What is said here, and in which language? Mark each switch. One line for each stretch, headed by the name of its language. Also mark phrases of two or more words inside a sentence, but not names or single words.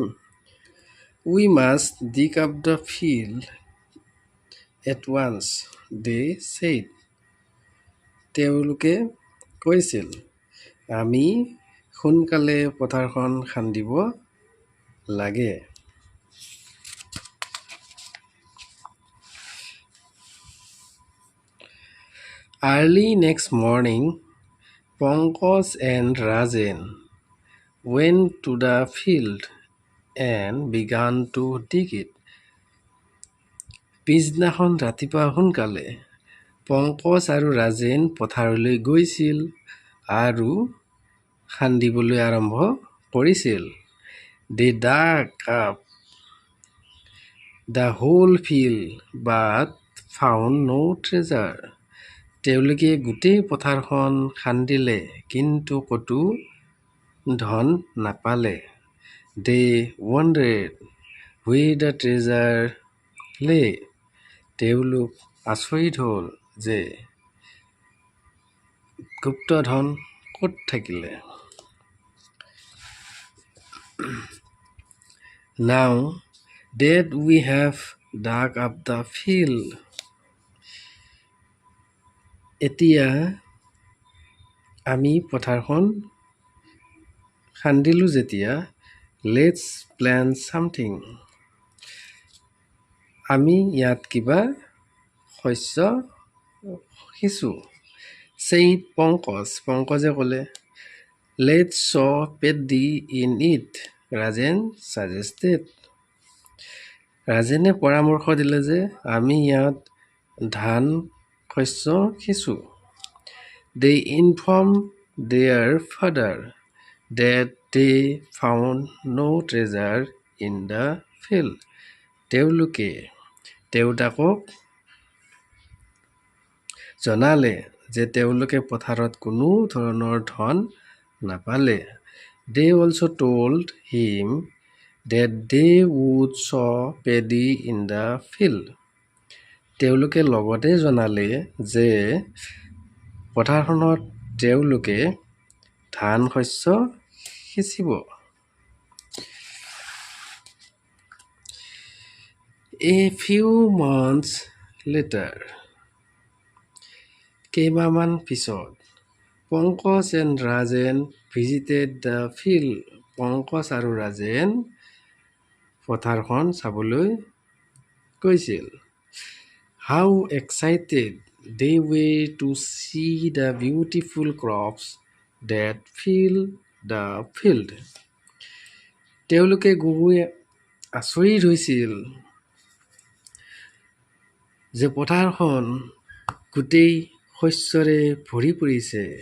English: We must dig up the field at once, they said.
Assamese: তেওঁলোকে কৈছিল, আমি সোনকালে পথাৰখন খান্দিব লাগে।
English: Early next morning, Pankaj and Rajan went to the field and began to dig it.
Assamese: পিছদিনাখন ৰাতিপুৱা সোনকালে পংকজ আৰু ৰাজেন পথাৰলৈ গৈছিল আৰু খান্দিবলৈ আৰম্ভ কৰিছিল।
English: They dug up the whole field but found no treasure.
Assamese: তেওঁলোকে গোটেই পথাৰখন খান্দিলে কিন্তু ক'তো ধন নাপালে।
English: They wondered where the treasure lay.
Assamese: তেওঁলোক আচৰিত হ'ল যে গুপ্তধন ক'ত থাকিলে।
English: Now that we have dug up the field,
Assamese: এতিয়া আমি পথাৰখন খান্দিলো যেতিয়া,
English: let's plant something.
Assamese: আমি ইয়াত কিবা শস্য সিঁচো। said পংকজে ক'লে,
English: let's sow paddy in it, ৰাজেন suggested.
Assamese: ৰাজেনে পৰামৰ্শ দিলে যে আমি ইয়াত ধান শস্য সিঁচো।
English: They informed their father that they found no treasure in the field.
Assamese: তেওঁলোকে দেউতাকক জনালে যে তেওঁলোকে পথাৰত কোনো ধৰণৰ ধন নাপালে।
English: They also told him that they would sow paddy in the field.
Assamese: তেওঁলোকে লগতে জনালে যে পথাৰখনত তেওঁলোকে ধান শস্য সিঁচিব।
English: A few months later,
Assamese: কেইমাহমান পিছত,
English: পংকজ and ৰাজেন visited the field.
Assamese: পংকজ আৰু ৰাজেন পথাৰখন চাবলৈ গৈছিল।
English: How excited they were to see the beautiful crops that filled the field.
Assamese: তেওঁলোকে গৈ আচৰিত হৈছিল যে পথাৰখন গোটেই শস্যৰে ভৰি পৰিছে।